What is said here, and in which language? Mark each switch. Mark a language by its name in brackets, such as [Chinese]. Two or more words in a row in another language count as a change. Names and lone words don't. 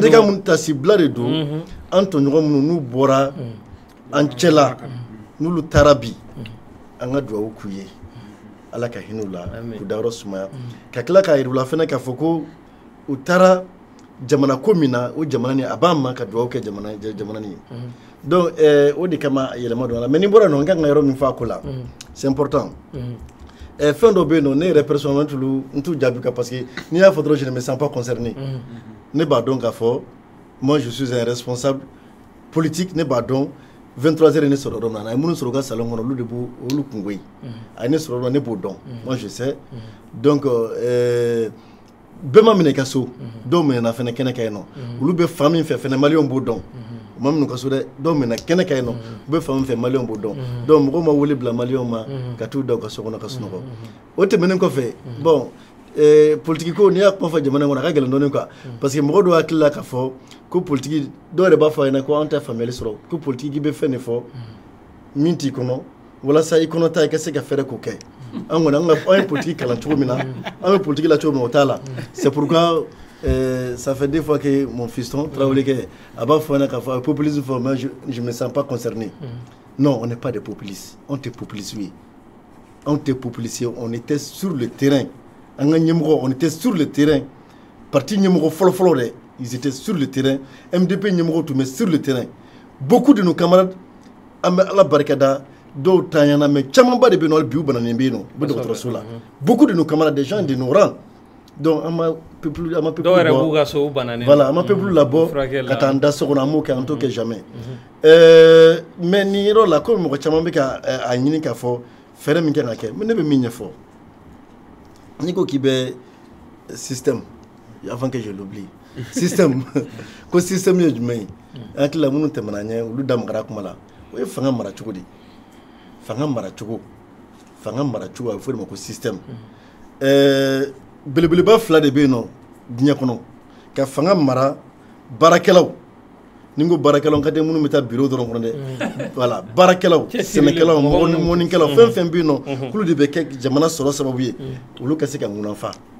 [Bambara] syndicat minnu tasibila de don an tɔɲɔgɔn minnu n'u bɔra an cɛla n'olu taara bi an ka dugawu k'u ye ala ka hinɛ u la k'u dayɔrɔ sumaya ka tila k'a yir'u la fana k'a fɔ ko u taara jamana ko min na o jamana nin a b'a ma ka dugawu kɛ jamana nin ye donc o de kama yɛlɛma don a la mais ni bɔra yen nɔ n kan ka yɔrɔ min fɔ a ko la [French] c'est important [Bambara] fɛn dɔ bɛ yen nɔ ne yɛrɛ personnellement n t'u jaabi kan parce que n'i y'a fɔ dɔrɔn [French] je ne me sens pas concerné [Bambara] ne b'a dɔn k'a fɔ [French] moi je suis un responsable politique [Bambara] ne b'a dɔn 23h ne sɔrɔ yɔrɔ min na a ye minnu sɔrɔ u ka salon kɔnɔ olu de b'o olu kungo ye a ye ne sɔrɔ yɔrɔ ne b'o dɔn [French] moi je sais donc [Bambara] bɛɛ ma minɛ i ka so dɔw minɛna fɛnɛ kɛnɛ kan yen nɔ olu bɛ fan min fɛ fɛnɛ maliyɛnw b'o dɔn u ma minɛ u ka so dɛ dɔw minɛna kɛnɛ kan yen nɔ u bɛ fan min fɛ maliyɛnw b'o dɔn donc mɔgɔw ma wele bila maliyɛnw ma ka t'u da u ka so kɔnɔ ka sunɔgɔ o tɛmɛnen kɔfɛ [French] bon politique [Bambara] ko n'i y'a kuma fɔ jamana kɔnɔ a ka gɛlɛn dɔɔnin quoi parce que mɔgɔ dɔw hakili la k'a fɔ ko politique dɔw yɛrɛ b'a fɔ a ɲɛna ko an tɛ faamuyali sɔrɔ ko politique i bɛ fɛn de fɔ min t'i kɔnɔ walasa i kɔnɔ ta i ka se ka fɛɛrɛ k'o kɛ an kɔni an ye politique kalan cogo min na an bɛ politique la cogo min o t'a la [French] c'est pourquoi ça fait deux fois que mon fiston Traoré [Bambara] kɛ a b'a fɔ ɲɛna k'a fɔ populisme fɔ [French] mais je me sens pas concerné non on n'est pas des populistes [Bambara] on tɛ populiste ye on tɛ populiste [French] on était sur le terrain [Bambara] an ka ɲɛmɔgɔ [French] on était sur le terrain [Bambara] parti ɲɛmɔgɔ fɔlɔ-fɔlɔ dɛ [French] ils étaient sur le terrain [Bambara] MDP ɲɛmɔgɔ tun bɛ [French] sur le terrain beaucoup de nos camarades [Bambara] an bɛ ala barikada dɔw tanyana mais camanba de bɛ yen nɔ bi u bananen bɛ yen nɔ u bɛ dɔgɔtɔrɔso la [French] beaucoup de nos camarades des gens de nos rangs [Bambara] donc an ma peuple ama peuple dɔw yɛrɛ b'u ka sow bananen voilà ama peuple labɔ furakɛli ka taa n da so kɔnɔ an m'o kɛ an t'o kɛ jamais mais nin yɔrɔ la komi mɔgɔ caman bɛ ka a ɲini k'a fɔ fɛɛrɛ min kan ka kɛ ne bɛ min ɲɛfɔ n'i ko k'i bɛ système [French] avant que je l'oublie [Bambara] système ko système ye jumɛn ye an hakili la minnu tɛmɛna ɲɛ olu da magara kuma la o ye fanga mara cogo de fanga mara cogo a bɛ fɔ de ma ko système belebeleba fila de bɛ yen nɔ diɲɛ kɔnɔ ka fanga mara baarakɛlaw ni n ko baarakɛlaw ka tɛ minnu bɛ taa bureau dɔrɔn kɔnɔ dɛ voilà baarakɛlaw sɛnɛkɛlaw mɔnikɛlaw fɛn fɛn bɛ yen nɔ k'olu de bɛ kɛ jamana sɔrɔ sababu ye olu ka se ka ŋunanfa